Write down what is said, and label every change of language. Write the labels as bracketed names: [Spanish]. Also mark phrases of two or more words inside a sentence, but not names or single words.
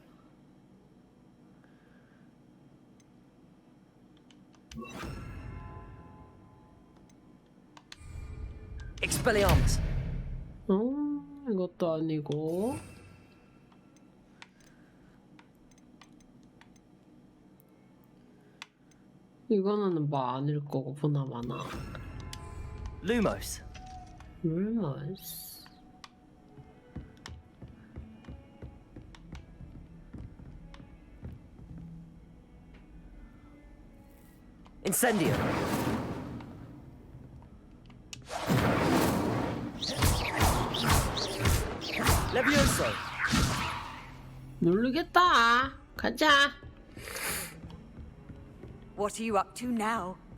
[Latin] Expelliarmus. [Korean] 이것도 아니고. 이거는 뭐 아닐 거고 보나마나. [Latin] Lumos. Lumos. Incendio. Levioso. [Korean] 모르겠다. 가자. [English] What are you up to now?